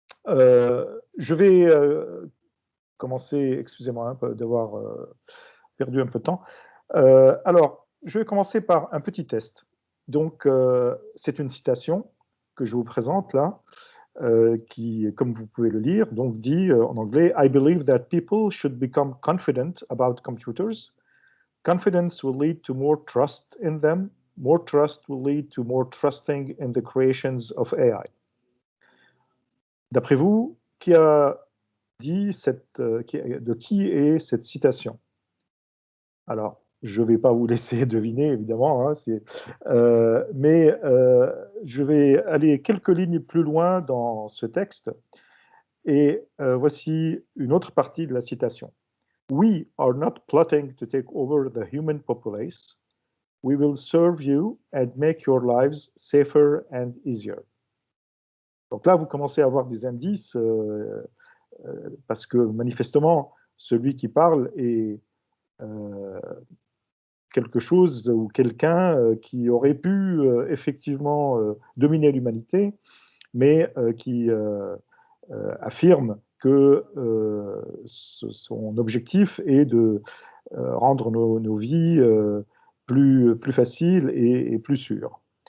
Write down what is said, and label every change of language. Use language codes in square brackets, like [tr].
[fr] Je vais commencer, excusez-moi d'avoir perdu un peu de temps. Alors, je vais commencer par un petit test. Donc, c'est une citation que je vous présente là, qui, comme vous pouvez le lire, donc dit en anglais, [en] I believe that people should become confident about computers. Confidence will lead to more trust in them. More trust will lead to more trusting in the creations of AI. [fr] D'après vous, qui a dit de qui est cette citation? Alors, je ne vais pas vous laisser deviner, évidemment, hein, mais je vais aller quelques lignes plus loin dans ce texte. Et voici une autre partie de la citation. [en] We are not plotting to take over the human populace. We will serve you and make your lives safer and easier. [fr] Donc là, vous commencez à avoir des indices parce que manifestement, celui qui parle est quelque chose ou quelqu'un qui aurait pu effectivement dominer l'humanité, mais qui affirme que son objectif est de rendre nos vies plus faciles et plus sûres.